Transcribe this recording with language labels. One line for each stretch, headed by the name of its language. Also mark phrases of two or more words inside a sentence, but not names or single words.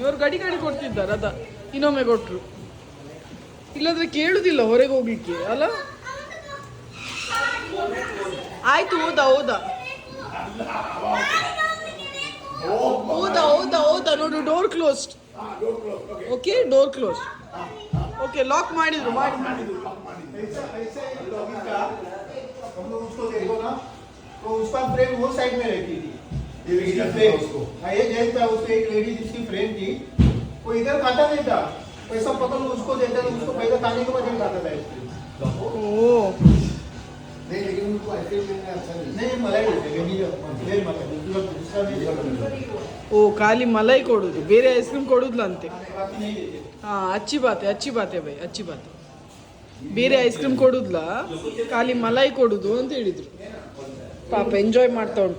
Kannada: ಇವರು ಗಡಿ ಕೊಡ್ತಿದ್ದಾರೆ, ಅದ ಇನ್ನೊಮ್ಮೆ ಕೊಟ್ರು. ಇಲ್ಲಾಂದ್ರೆ ಕೇಳುದಿಲ್ಲ ಹೊರಗೆ ಹೋಗ್ಲಿಕ್ಕೆ ಅಲ್ಲ. ಆಯ್ತು, ಓದ ನೋಡು.
English: door closed. okay, door close. okay,
Kannada: ಲಾಕ್ ಮಾಡಿದ್ರು.
Hindi: तो उसका फ्रेम वो साइड में रहती थी, ये जेंट्स था, उसको एक लेडीज इसकी फ्रेंड थी, वो इधर खाता नहीं था, पैसा पकड़ उसको देता था, उसको पैसा खाने के बाद खाता था आइसक्रीम। नहीं, लेकिन उनको आइसक्रीम लेना अच्छा नहीं, मलाई
Kannada: ಓ, ಖಾಲಿ ಮಲೈ ಕೊಡುದು, ಬೇರೆ ಐಸ್ ಕ್ರೀಮ್ ಕೊಡುದಿಲ್ಲ ಅಂತೆ.
Hindi: हाँ, अच्छी बात भई, अच्छी बात.
Kannada: ಬೇರೆ ಐಸ್ ಕ್ರೀಮ್ ಕೊಡುದಿಲ್ಲ, ಖಾಲಿ ಮಲೈ ಕೊಡುದು ಅಂತ ಹೇಳಿದ್ರು. ಪಾಪ ಎಂಜಾಯ್ ಮಾಡ್ತಾ ಉಂಟು.